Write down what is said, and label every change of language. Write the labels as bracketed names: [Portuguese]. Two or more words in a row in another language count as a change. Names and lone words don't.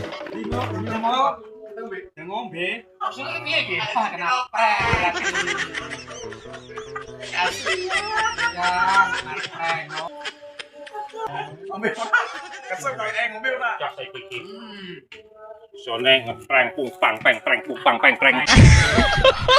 [Javanese] Ngombe. Maksudnya piye iki? Ah, kenapa? Ngombe. Kesel koyo ngombe ora. Jas iki. Sone ngeprank pung pang peng prank pung pang peng prank.